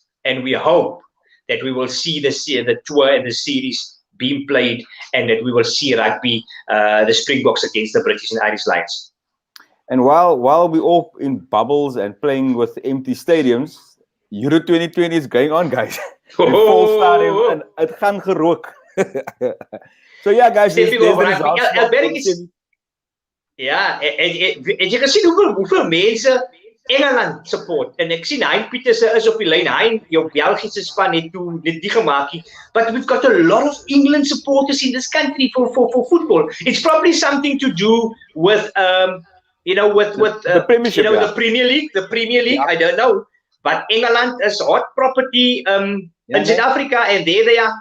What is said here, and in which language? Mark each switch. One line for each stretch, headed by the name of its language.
English: And we hope that we will see the tour and the series being played, and that we will see rugby, the Springboks against the British and Irish Lions. And while we're all in bubbles and playing with empty stadiums, Euro 2020 is going on, guys. Full stadium and
Afrikaans: het gaan gerook.
English: So yeah, guys, there's the results.
Afrikaans: Ja, en jy kan sien hoeveel mense Engeland support. En ek sien Hein Pieterse is op die lyn. Hein, jou Belgiese span het nie gemaak nie.
English: But we've got a lot of England supporters in this country for football. It's probably something to do with the Premiership, the Premier League. The Premier League, I don't know. But England is hot property in South Africa, and there they are.